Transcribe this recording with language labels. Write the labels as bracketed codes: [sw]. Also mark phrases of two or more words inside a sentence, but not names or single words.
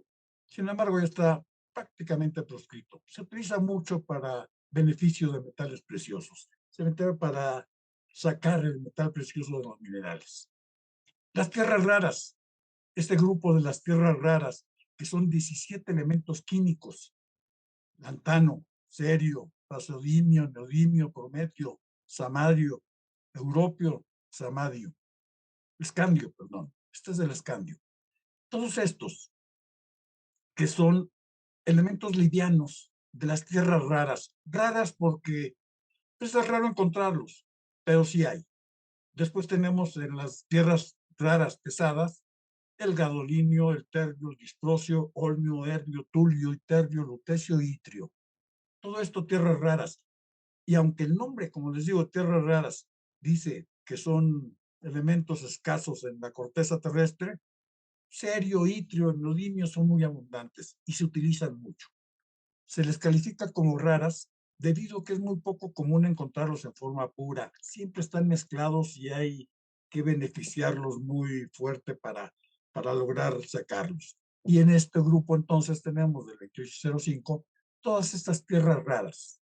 [es] Sin embargo, ya está prácticamente proscrito. Se utiliza mucho para beneficio de metales preciosos. Se utiliza para sacar el metal precioso de los minerales. Las tierras raras, este grupo de las tierras raras, que son 17 elementos químicos: lantano, cerio, praseodimio, neodimio, prometio, samario, europio, samadio, escandio, perdón. Este es el escandio. Todos estos, que son elementos livianos de las tierras raras, raras porque pues, es raro encontrarlos, pero sí hay. Después tenemos en las tierras raras pesadas el gadolinio, el terbio, el disprosio, olmio, erbio, tulio, iterbio, lutecio y itrio. Todo esto tierras raras. Y aunque el nombre, como les digo, tierras raras, dice que son elementos escasos en la corteza terrestre, cerio, itrio, neodimio son muy abundantes y se utilizan mucho. Se les califica como raras debido a que es muy poco común encontrarlos en forma pura. Siempre están mezclados y hay que beneficiarlos muy fuerte para lograr sacarlos. Y en este grupo entonces tenemos del 2805 todas estas tierras raras.